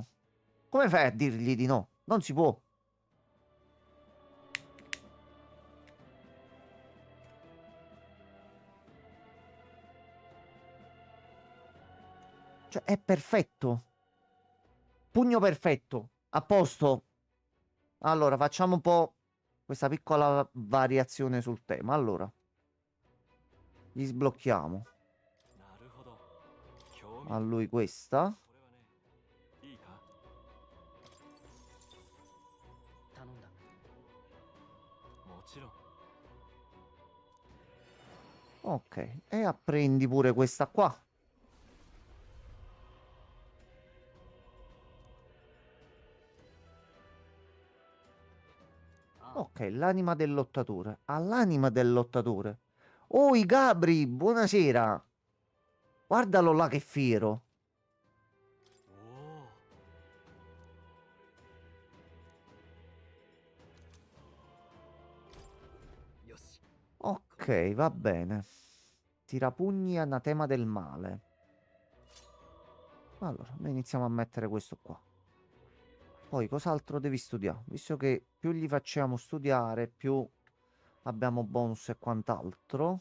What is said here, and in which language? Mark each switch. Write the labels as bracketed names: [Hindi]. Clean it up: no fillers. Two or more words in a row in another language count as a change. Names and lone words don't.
[Italian] Come fai a dirgli di no? Non si può. Cioè, è perfetto. Pugno perfetto. A posto. Allora, facciamo un po' questa piccola variazione sul tema. Allora, gli sblocchiamo [Japanese] なるほど興味 [Italian] a lui questa. [Japanese] これはねいいか頼んだ。もちろん [Italian] Ok, e apprendi pure questa qua. Ok, l'anima del lottatore. All'anima del lottatore. Oh, i Gabri, buonasera. Guardalo là che fiero. [Japanese] おおよし。 [Italian] Ok, va bene. Tirapugni anatema del male. Allora, noi iniziamo a mettere questo qua. Poi cos'altro devi studiare? Visto che più gli facciamo studiare, più abbiamo bonus e quant'altro.